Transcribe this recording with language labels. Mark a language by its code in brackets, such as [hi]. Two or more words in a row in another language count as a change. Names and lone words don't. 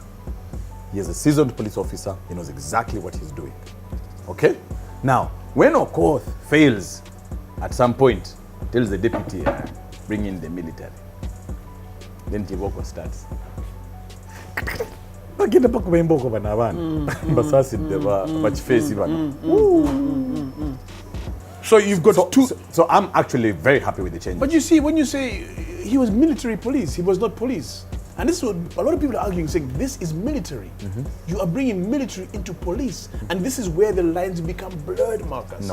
[en] He is a seasoned police officer. He knows exactly what he's doing. Okay? Now, when Okoth fails at some point, tells the deputy, bring in the military. Then Tiboko starts. [bem] Bagenda pa kubemboko bana abana. Basasi bachifesi bana. [en] So you've got two... So I'm actually very happy with the change. But you see, when you say he was military police, he was not police. And this is what a lot of people are arguing, saying this is military. You are bringing military into police. And this is where the lines become blurred, Marcus.